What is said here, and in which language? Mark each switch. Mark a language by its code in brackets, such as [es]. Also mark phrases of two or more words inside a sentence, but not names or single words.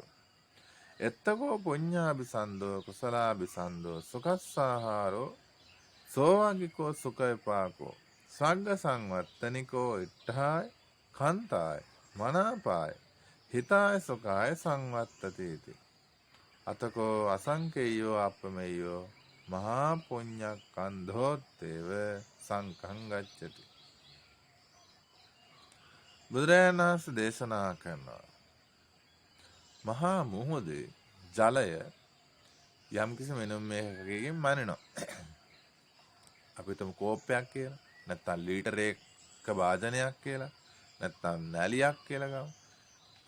[pi] එත්තකෝ පුඤ්ඤාභිසන්දෝ කුසලාභිසන්දෝ සුඛස්සාහාරෝ සෝවාගිකෝ සුඛ විපාකෝ සග්ග සංවත්තනිකෝ ඉට්ඨාය කාන්තාය මනාපාය හිතාය සුඛාය සංවත්තතේති. අතකෝ අසංකේයෝ අප්පමෙය්‍යෝ මහා පුඤ්ඤක්ඛන්ධෝත්තේව සංකං ගච්ඡති. [si] බුදුරජාණන් වහන්සේ දේශනා කරනවා මහා මුහුදේ ජලය යම්කිසි මෙනුමයකින් මනිනවා. අපි හිතමු කෝප්පයක් කියලා, නැත්නම් ලීටරයක භාජනයක් කියලා, නැත්නම් නැලියක් කියලා ගමු.